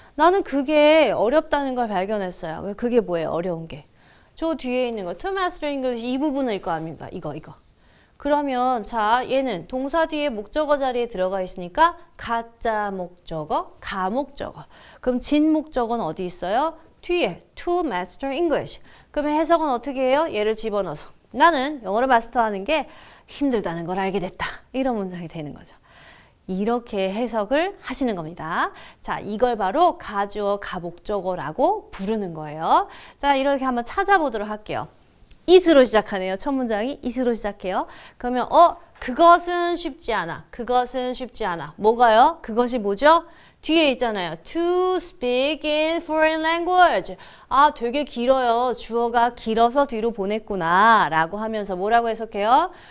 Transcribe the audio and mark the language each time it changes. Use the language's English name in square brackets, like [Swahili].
[Korean] 나는 그게 어렵다는 걸 발견했어요. 그게 뭐예요? 어려운 게. 저 뒤에 있는 거, [English] to master English [Korean] 이 부분일 거 아닙니까? 이거. 그러면 자, 얘는 동사 뒤에 목적어 자리에 들어가 있으니까 가짜 목적어, 가목적어. 그럼 진 목적어는 어디 있어요? 뒤에 [English] to master English. [Korean] 그러면 해석은 어떻게 해요? 얘를 집어넣어서 나는 영어를 마스터하는 게 힘들다는 걸 알게 됐다. 이런 문장이 되는 거죠. 이렇게 해석을 하시는 겁니다. 자, 이걸 바로 가주어, 가목적어라고 부르는 거예요. 자, 이렇게 한번 찾아보도록 할게요. it으로 시작하네요. 첫 문장이 it으로 시작해요. 그러면 그것은 쉽지 않아. 그것은 쉽지 않아. 뭐가요? 그것이 뭐죠? 뒤에 있잖아요. [English] To speak in foreign language. [Korean] 되게 길어요. 주어가 길어서 뒤로 보냈구나 라고 하면서 뭐라고 해석해요?